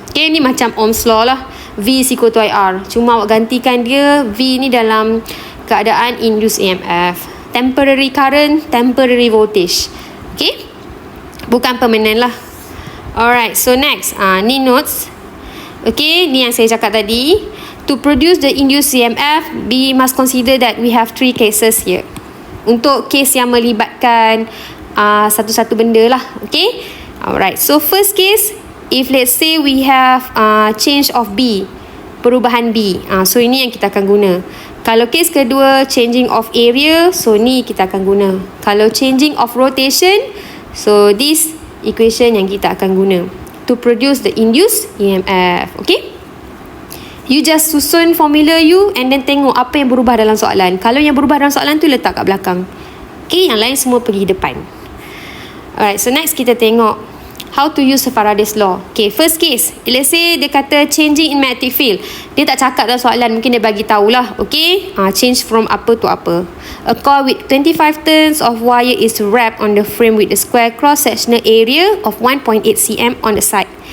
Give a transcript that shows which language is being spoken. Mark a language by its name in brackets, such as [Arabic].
[Malay] Okay, ni macam Ohm's law lah. [English] V is equal to IR. [Malay] Cuma awak gantikan dia V ni dalam keadaan induced EMF. [English] Temporary current, temporary voltage. Okay, [Malay] bukan permanent lah. Alright, so next ni notes. Okay, ni yang saya cakap tadi. [English] To produce the induced EMF, we must consider that we have three cases here. [Malay] Untuk case yang melibatkan satu-satu benda lah. [English] Okay, alright, so first case, if let's say we have change of B, [Malay] perubahan B, [English] so [Malay] ini yang kita akan guna. Kalau case kedua, [English] changing of area, [Malay] so ni kita akan guna. [English] Kalau changing of rotation, so this equation [Malay] yang kita akan guna [English] to produce the induced EMF. [Malay] Okay, [English] you just [Malay] susun formula [English] you and then [Malay] tengok apa yang berubah dalam soalan. Kalau yang berubah dalam soalan tu letak kat belakang. Okay, yang lain semua pergi depan. [English] Alright, so next [Malay] kita tengok [English] how to use Faraday's law. Okay, first case, let's say [Malay] dia kata [English] changing in magnetic field. [Malay] Dia tak cakap dalam soalan, mungkin dia bagi tahulah. Okay, [English] change from [Malay] apa to apa. [English] A coil with 25 turns of wire is wrapped on the frame with a square cross-sectional area of 1.8 cm on the side.